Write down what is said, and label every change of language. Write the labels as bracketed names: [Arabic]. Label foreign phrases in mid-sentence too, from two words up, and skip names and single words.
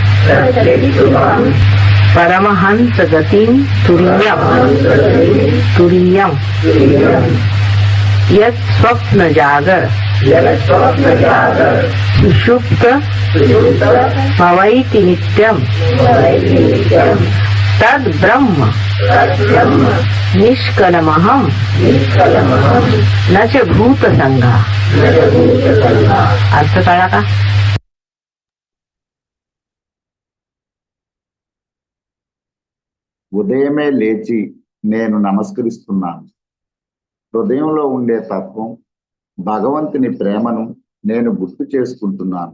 [Sanskrit] పరమహంస గతిం తురీయం యత్ స్వప్న జాగర సుషుప్త భవైతి నిత్యం తద్ బ్రహ్మ నిష్కలమహం నచ భూత సంఘ. [Marathi] अर्थ कळला का? [Telugu] ఉదయమే లేచి నేను నమస్కరిస్తున్నాను. హృదయంలో ఉండే తత్వం భగవంతుని ప్రేమను నేను గుర్తు చేసుకుంటున్నాను.